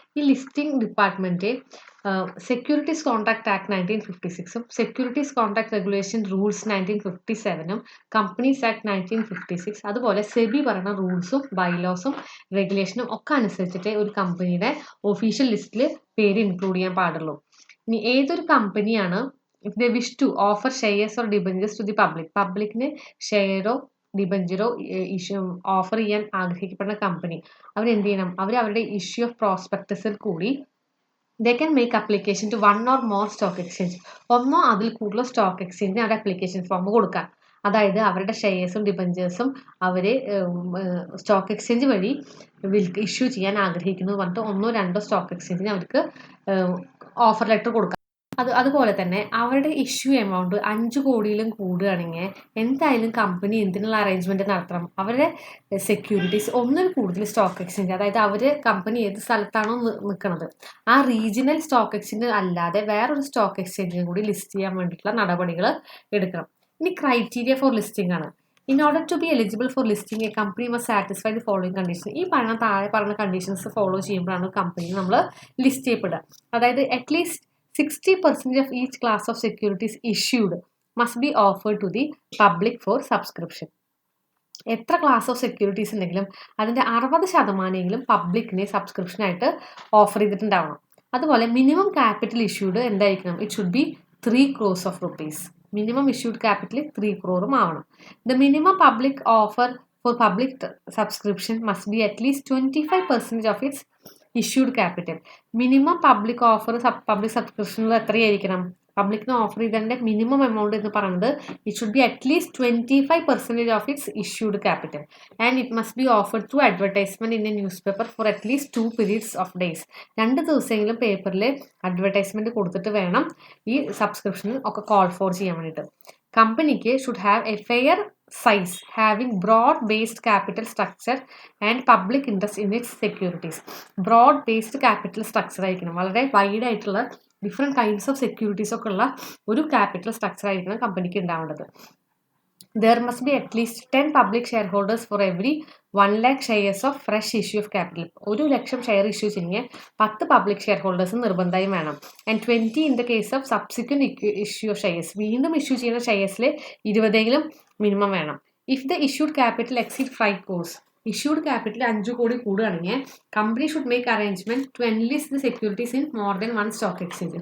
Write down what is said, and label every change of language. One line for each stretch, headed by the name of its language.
Malayalam: ഈ listing department securities contract act 1956 securities contract regulation rules 1957 companies act 1956 അതുപോലെ സെബി പറയുന്ന റൂൾസും ബൈലോസും റെഗുലേഷനും ഒക്കെ അനുസരിച്ചിട്ട് ഒരു കമ്പനിയുടെ ഒഫീഷ്യൽ ലിസ്റ്റിൽ പേര് ഇൻക്ലൂഡ് ചെയ്യാൻ പാടുള്ളൂ. ഇനി ഏതൊരു കമ്പനിയാണ്
English: if they wish to offer shares or debentures to the
Malayalam: പബ്ലിക്കിന് ഷെയറോ ഡിബഞ്ചറോ ഓഫർ ചെയ്യാൻ ആഗ്രഹിക്കപ്പെടുന്ന കമ്പനി അവരെന്ത് ചെയ്യണം? അവരുടെ ഇഷ്യൂ ഓഫ് പ്രോസ്പെക്ടസിൽ കൂടി
English: they can make application to one or more stock exchange.
Malayalam: ഒന്നോ അതിൽ കൂടുതൽ സ്റ്റോക്ക് എക്സ്ചേഞ്ചിന് അവരുടെ അപ്ലിക്കേഷൻ ഫോം കൊടുക്കാം. അതായത് അവരുടെ ഷെയർസും ഡിബഞ്ചേഴ്സും അവർ സ്റ്റോക്ക് എക്സ്ചേഞ്ച് വഴി ഇഷ്യൂ ചെയ്യാൻ ആഗ്രഹിക്കുന്നു പറഞ്ഞിട്ട് ഒന്നോ രണ്ടോ സ്റ്റോക്ക് എക്സ്ചേഞ്ചിന് അവർക്ക് ഓഫർ ലെറ്റർ കൊടുക്കാം. അതുപോലെ തന്നെ അവരുടെ ഇഷ്യൂ എമൗണ്ട് 5 കോടിയിലും കൂടുകയാണെങ്കിൽ എന്തായാലും കമ്പനി എന്തിനുള്ള അറേഞ്ച്മെന്റ് നടത്തണം? അവരുടെ സെക്യൂരിറ്റീസ് ഒന്നിൽ കൂടുതൽ സ്റ്റോക്ക് എക്സ്ചേഞ്ച്, അതായത് അവർ കമ്പനി ഏത് സ്ഥലത്താണോ നിൽക്കുന്നത് ആ റീജിയണൽ സ്റ്റോക്ക് എക്സ്ചേഞ്ച് അല്ലാതെ വേറൊരു സ്റ്റോക്ക് എക്സ്ചേഞ്ചിനും കൂടി ലിസ്റ്റ് ചെയ്യാൻ വേണ്ടിയിട്ടുള്ള നടപടികൾ എടുക്കണം. ഇനി ക്രൈറ്റീരിയ ഫോർ ലിസ്റ്റിംഗ് ആണ്.
English: In order to be eligible for listing, a company must satisfy the following conditions.
Malayalam: ഈ താഴെ പറഞ്ഞ കണ്ടീഷൻസ് ഫോളോ ചെയ്യുമ്പോഴാണ് കമ്പനി നമ്മൾ ലിസ്റ്റ് ചെയ്യപ്പെടുക.
English: അതായത് at least 60% of each class of securities issued must be offered to the public for subscription.
Malayalam: എത്ര class of securities ഉണ്ടെങ്കിലും അതിൻ്റെ 60% പബ്ലിക്കിനെ subscription ആയിട്ട് ഓഫർ ചെയ്തിട്ടുണ്ടാവണം. അതുപോലെ മിനിമം ക്യാപിറ്റൽ ഇഷ്യൂഡ് എന്തായിരിക്കണം?
English: It should be 3 crores of rupees.
Malayalam: Minimum issued capital 3 crore ആവണം.
English: The minimum public offer for public subscription must be at least 25% of its issued capital.
Malayalam: Minimum public offer public സബ്സ്ക്രിപ്ഷനിൽ എത്രയായിരിക്കണം? പബ്ലിക്കിന് offer ചെയ്തതിൻ്റെ minimum amount എന്ന് പറയുന്നത്
English: It should be at least 25% of its issued capital and it must be offered through advertisement in a newspaper for at least 2 periods of days.
Malayalam: 2 ദിവസമെങ്കിലും പേപ്പറിൽ advertisement കൊടുത്തിട്ട് വേണം ഈ subscription ഒക്കെ കോൾ ഫോർ ചെയ്യാൻ വേണ്ടിയിട്ട്.
English: കമ്പനിക്ക് should have a fair size having broad based capital structure and public interest in its securities.
Malayalam: broad based capital structure ആയിരിക്കണം. വളരെ വൈഡ് ആയിട്ടുള്ള ഡിഫറെൻറ്റ് കൈൻഡ്സ് ഓഫ് സെക്യൂരിറ്റീസ് ഒക്കെ ഉള്ള ഒരു ക്യാപിറ്റൽ സ്ട്രക്ചർ ആയിരിക്കണം കമ്പനിക്ക് ഉണ്ടാവേണ്ടത്.
English: There must be at least 10 public shareholders for every 1 lakh shares of fresh issue of capital.
Malayalam: 1 lakh share issue ചെയ്യുന്ന 10 പബ്ലിക് ഷെയർ ഹോൾഡേഴ്സ് നിർബന്ധമായും വേണം.
English: And 20 in the case of subsequent issue of shares.
Malayalam: വീണ്ടും issue ചെയ്യുന്ന ഷെയർസിൽ 20 minimum വേണം.
English: if the issued capital exceed 5 crores,
Malayalam: issued capital 5 കോടി കൂടുകയാണെങ്കിൽ
English: Company should make arrangement to enlist the securities in more than 1 stock exchange.